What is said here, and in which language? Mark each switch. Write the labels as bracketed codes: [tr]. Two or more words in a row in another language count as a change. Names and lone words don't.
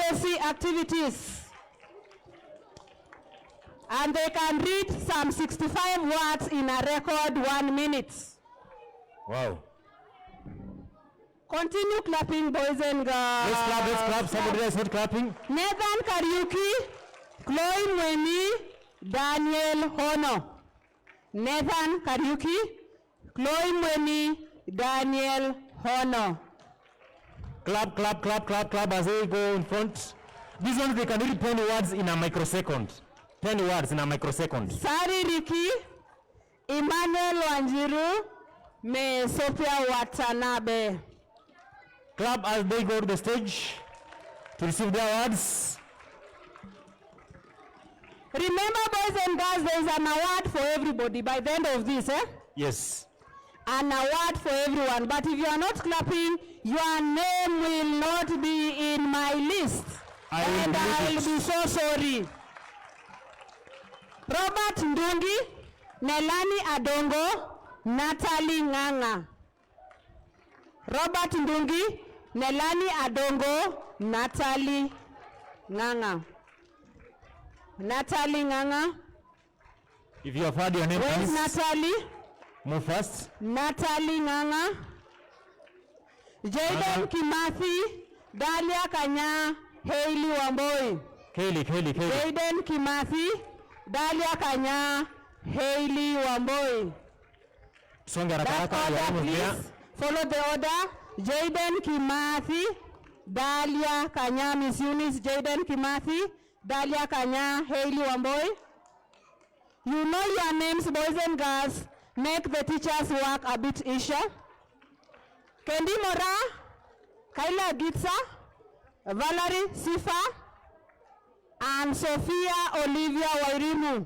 [en] HSC activities. And they can read some 65 words in a record 1 minute. Wow. Continue clapping, boys and girls. Let's clap. Somebody else not clapping. Nathan Kariuki, Chloe Mweni, Daniel Hono. Nathan Kariuki, Chloe Mweni, Daniel Hono. Clap as they go in front. These ones, they can read 10 words in a microsecond. 10 words in a microsecond. Sari Riki, Emmanuel Wanjiru, Me Sophia Watanabe. Clap as they go to the stage to receive their awards. Remember, boys and girls, there is an award for everybody by the end of this, eh? Yes. An award for everyone. But if you are not clapping, your name will not be in my list. I will be so sorry. Robert Ndungi, Nelani Adongo, Natalie Nganga. Robert Ndungi, Nelani Adongo, Natalie Nganga. Natalie Nganga. If you have heard your name, Where's please Natalie? move fast. Natalie Nganga. Jaden Kimathi, Dalia Kanya, Hailey Wamboi. Kaylee. Jaden Kimathi, Dalia Kanya, Hailey Wamboi. Songa That haraka order, haraka. please. Follow the order. Jaden Kimathi, Dalia Kanya, Miss Eunice, Jaden Kimathi, Dalia Kanya, Hailey Wamboi. You know your names, boys and girls. Make the teachers work a bit easier. Kendi Mora, Kaila Gitsa, Valerie Sifa, and Sophia Olivia Wairimu.